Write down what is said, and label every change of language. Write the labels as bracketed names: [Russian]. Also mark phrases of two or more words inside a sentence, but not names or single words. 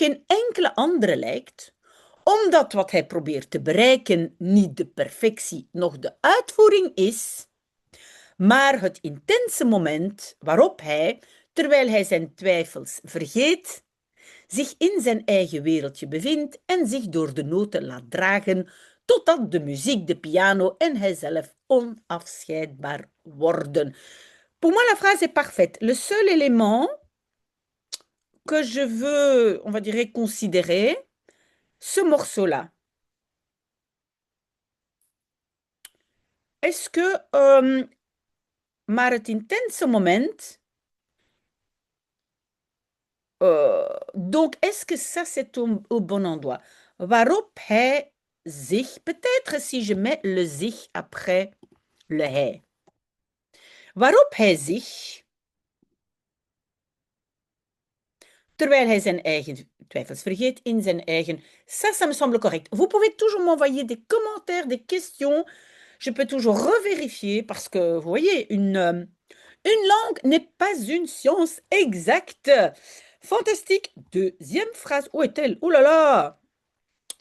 [Dutch] geen enkele andere lijkt, omdat wat hij probeert te bereiken niet de perfectie noch de uitvoering is, maar het intense moment waarop hij, terwijl hij zijn twijfels vergeet, zich in zijn eigen wereldje bevindt en zich door de noten laat dragen, totdat de muziek, de piano en hijzelf onafscheidbaar worden. [French] Pour moi, la phrase est parfaite. Le seul élément que je veux, on va dire, considérer, ce morceau-là. Est-ce que, [Dutch] maar het intense moment, [French] donc est-ce que ça c'est au bon endroit? [Dutch] Waarop hij zich, [French] peut-être si je mets le zich après le hij. [Dutch] Waarop hij zich, terwijl hij zijn eigen twijfels vergeet, in zijn eigen... [French] Ça me semble correct. Vous pouvez toujours m'envoyer des commentaires, des questions. Je peux toujours revérifier parce que, vous voyez, une langue n'est pas une science exacte. Fantastique. Deuxième phrase. Où est-elle? Oh là là!